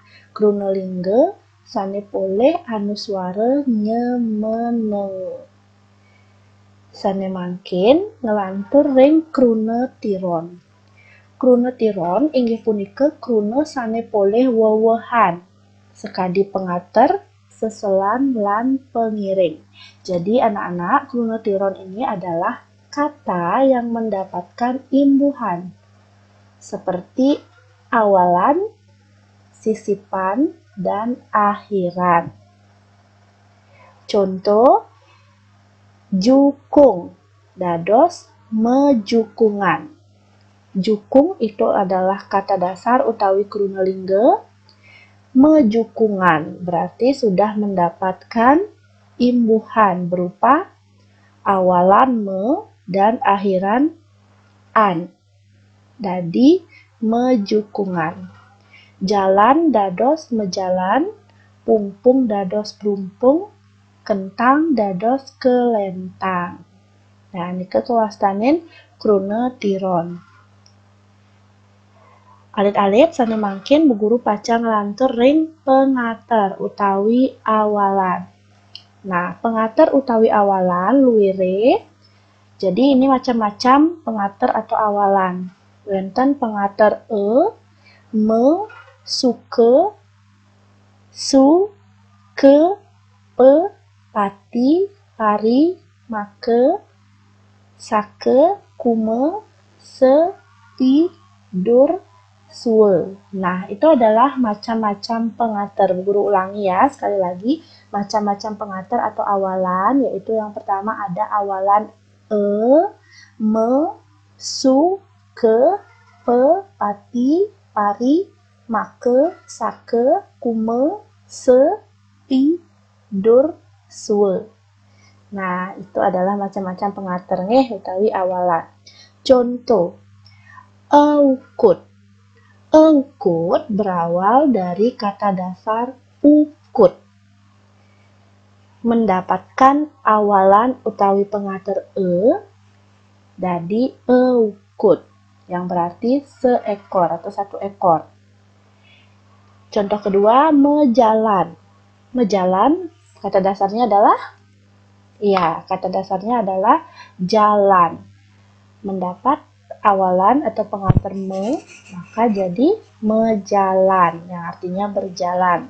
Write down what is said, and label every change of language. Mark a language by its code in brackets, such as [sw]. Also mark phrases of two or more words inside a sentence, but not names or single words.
[ban] Krunolingga sane poleh anu suara nye, menenge. Sane mangkin ngelantur ring krunetiron. Krunetiron inggih punika kruna sane poleh wewehan. Sekadi pengater, seselan, lan pengiring. [id] Jadi anak-anak, krunetiron ini adalah kata yang mendapatkan imbuhan seperti awalan, sisipan, dan akhiran. Contoh, [ban] jukung dados mejukungan. [id] Jukung itu adalah kata dasar [ban] utawi krunolingga. [id] Mejukungan berarti sudah mendapatkan imbuhan berupa awalan me dan akhiran an. [ban] Dadi mejukungan. Jalan dados mejalan, pungpung dados brumpung, kentang dados kelentang. Nah, nika kawastanen krunetiron. Alit-alit sane mangkin Bu Guru pacang nglantur ring pengater utawi awalan. Nah, pengater utawi awalan luwire. [id] Jadi ini macam-macam pengater atau awalan. [ban] Wonten pengater me, suke, su, ke, pe, pati, pari, make, sake, kume, se, pi, dur, suwe. [id] Nah, itu adalah macam-macam pengater. Bu Guru ulangi ya, sekali lagi. Macam-macam pengater atau awalan, yaitu yang pertama ada awalan me, su, ke, pe, pati, pari, make, sake, kume, se, pi, dur, suwe. Nah, itu adalah macam-macam [ban] pengater utawi [id] awalan. Contoh, eukut. Eukut berawal dari kata dasar ukut. Mendapatkan awalan [ban] utawi pengater [id] dadi eukut, yang berarti seekor atau satu ekor. Contoh kedua, mejalan. Mejalan, kata dasarnya adalah jalan. Mendapat awalan atau pengantar me, maka jadi mejalan, yang artinya berjalan.